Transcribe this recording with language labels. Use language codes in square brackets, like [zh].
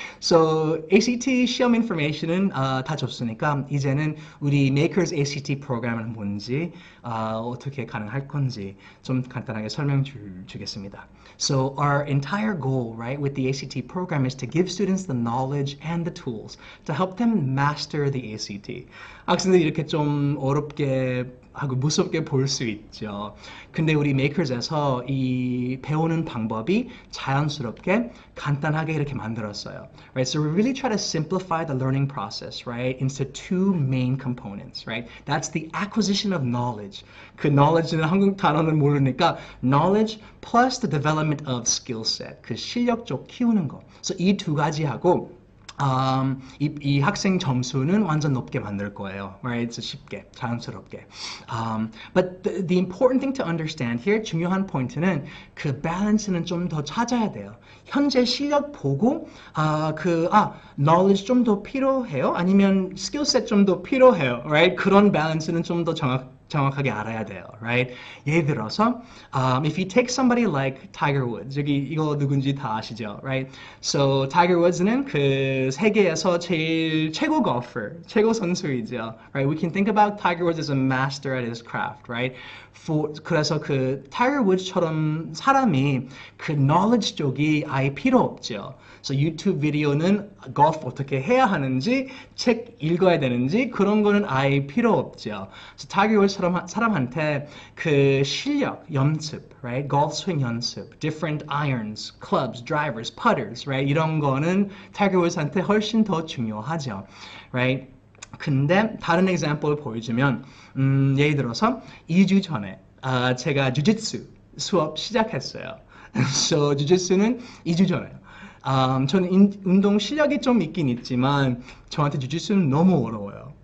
[ko] So ACT 시험 인포메이션은 다 줬으니까 이제는 우리 Makers ACT 프로그램은 뭔지 어떻게 가능할 건지 좀 간단하게 설명 주겠습니다. [en] So our entire goal, right, with the ACT program is to give students the knowledge and the tools to help them master the ACT. [ko] 학생들이 이렇게 좀 어렵게 하고 무섭게 볼 수 있죠. 근데 우리 Makers에서 이 배우는 방법이 자연스럽게 간단하게 이렇게 만들었어요. [en] Right? So we really try to simplify the learning process, right, into two main components, right? That's the acquisition of knowledge. [ko] 그 knowledge는 한국 단어는 모르니까 [en] knowledge plus the development of skill set. [ko] 그 실력 쪽 키우는 거. So 이 두 가지하고 이 학생 점수는 완전 높게 만들 거예요. Right? So 쉽게, 자연스럽게. [en] But the important thing to understand here, [ko] 중요한 포인트는 그 밸런스는 좀 더 찾아야 돼요. 현재 실력 보고 knowledge 좀 더 필요해요? 아니면 스킬셋 좀 더 필요해요? [en] Right? [ko] 그런 밸런스는 좀 더 정확하게 알아야 돼요, right? 예를 들어서, [en] if you take somebody like Tiger Woods, [ko] 여기 이거 누군지 다 아시죠, [en] right? [ko] So Tiger Woods는 그 세계에서 제일 최고 골퍼, 최고 선수이죠, right? [en] We can think about Tiger Woods as a master at his craft, right? [ko] 그래서 그 Tiger Woods처럼 사람이 그 knowledge 쪽이 아예 필요 없죠. So 유튜브 비디오는 골프 어떻게 해야 하는지, 책 읽어야 되는지 그런 거는 아예 필요 없죠. So Tiger Woods 사람한테 그 실력 연습, right? 골프 스윙 연습, [en] different irons, clubs, drivers, putters, right? [ko] 이런 거는 Tiger Woods한테 훨씬 더 중요하죠, right? 근데 다른 example을 보여주면 예를 들어서 2주 전에 제가 주짓수 수업 시작했어요. So 주짓수는 2주 전에요. 저는 운동 실력이 좀 있긴 있지만 저한테 주짓수는 너무 어려워요.